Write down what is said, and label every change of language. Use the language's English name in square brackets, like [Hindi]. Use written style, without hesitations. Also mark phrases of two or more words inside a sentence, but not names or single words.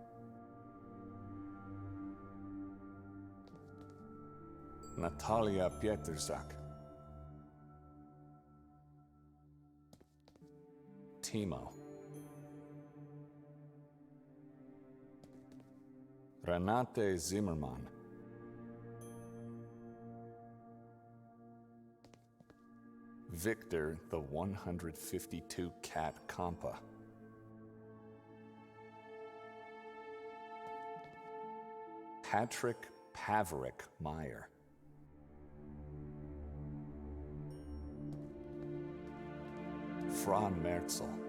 [English] Natalia Pietrzak. Timo. Renate Zimmermann. Victor, the 152 cat Kampa. Patrick Paverick Meyer. Fran Merzel.